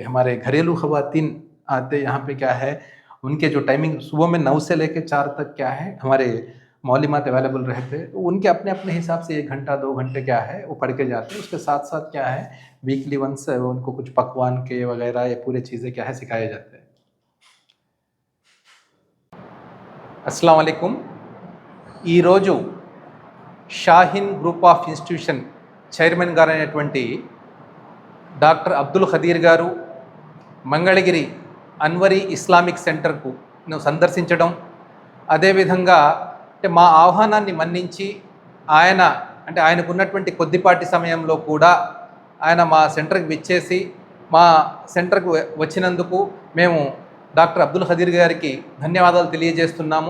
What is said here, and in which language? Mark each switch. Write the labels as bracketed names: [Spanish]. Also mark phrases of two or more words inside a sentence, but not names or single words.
[Urdu] ہمارے گھریلو خواتین آتے یہاں پہ کیا ہے ان کے جو ٹائمنگ صبح میں 9 سے لے کے 4 تک کیا ہے ہمارے معلمات اویلیبل رہتے, تو ان کے اپنے اپنے حساب سے 1 گھنٹہ 2 گھنٹے کیا ہے وہ پڑھ کے جاتے. اس کے ساتھ ساتھ کیا ہے [English] weekly once [Urdu] ان کو کچھ پکوان کے وغیرہ یہ پورے چیزیں کیا ہے سکھائے جاتے ہیں. [Arabic] السلام علیکم. [Telugu] ఈరోజు షాహీన్ గ్రూప్ ఆఫ్ ఇన్స్టిట్యూషన్ చైర్మన్ గారు అయినటువంటి డాక్టర్ అబ్దుల్ ఖదీర్ గారు మంగళగిరి అన్వరీ ఇస్లామిక్ సెంటర్కు సందర్శించడం, అదేవిధంగా అంటే మా ఆహ్వానాన్ని మన్నించి ఆయనకు ఉన్నటువంటి కొద్దిపాటి సమయంలో కూడా ఆయన మా సెంటర్కి విచ్చేసి మా సెంటర్కు వచ్చినందుకు మేము డాక్టర్ అబ్దుల్ ఖదీర్ గారికి ధన్యవాదాలు తెలియజేస్తున్నాము.